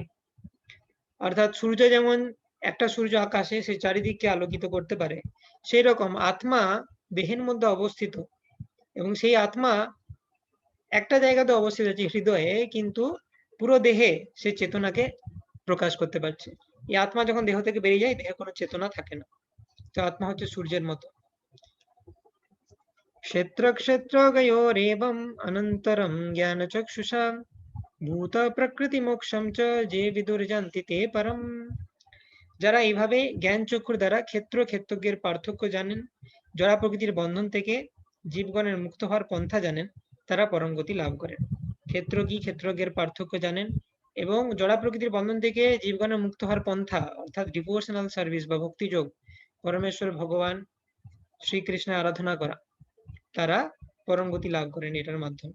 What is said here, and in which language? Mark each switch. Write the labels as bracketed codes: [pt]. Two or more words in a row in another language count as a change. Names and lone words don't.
[bn] অর্থাৎ সূর্য যেমন একটা সূর্য আকাশে সে চারিদিককে আলোকিত করতে পারে, সেই রকম আত্মা দেহের মধ্যে অবস্থিত, এবং সেই আত্মা একটা জায়গাতে অবস্থিত আছে হৃদয়ে, কিন্তু পুরো দেহে সে চেতনাকে প্রকাশ করতে পারছে। এই আত্মা যখন দেহ থেকে বেরিয়ে যায়, দেহে কোনো চেতনা থাকে না। তো আত্মা হচ্ছে সূর্যের মতো। [sa] क्षेत्र क्षेत्रज्ञयोरेवम् अनन्तरं ज्ञानचक्षुषा ভূত প্রকৃতি মোক্ষম চ যে বিদুর্জান্তি তে পরম। [bn] যারা এইভাবে জ্ঞান চক্ষুর দ্বারা ক্ষেত্র ক্ষেত্রজ্ঞের পার্থক্য জানেন, জড়া প্রকৃতির বন্ধন থেকে জীবগণের মুক্ত হওয়ার পন্থা জানেন, তারা পরম গতি লাভ করেন। ক্ষেত্র কি, ক্ষেত্রজ্ঞের পার্থক্য জানেন এবং জড়া প্রকৃতির বন্ধন থেকে জীবগণের মুক্ত হওয়ার পন্থা অর্থাৎ [en] devotional service [bn] বা ভক্তিযোগ, পরমেশ্বর ভগবান শ্রীকৃষ্ণের আরাধনা করা, তারা পরম গতি লাভ করেন এটার মাধ্যমে।